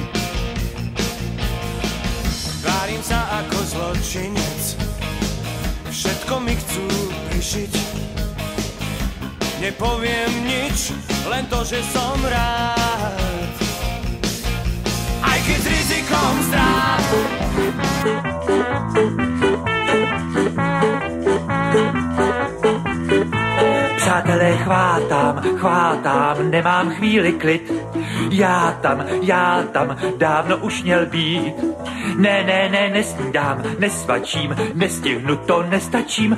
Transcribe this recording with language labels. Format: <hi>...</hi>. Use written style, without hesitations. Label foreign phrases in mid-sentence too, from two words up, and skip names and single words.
<sk>Tvárim sa ako zločinec, všetko mi chcú prišiť. Nepoviem nič, len to, že som rád. Aj keď s rizikom strát.</sk> <cs>Přátelé, chvátám, nemám chvíli klid. Já tam, dávno už měl být. Ne, nesnídám, nesvačím, nestihnu to, nestačím.</cs>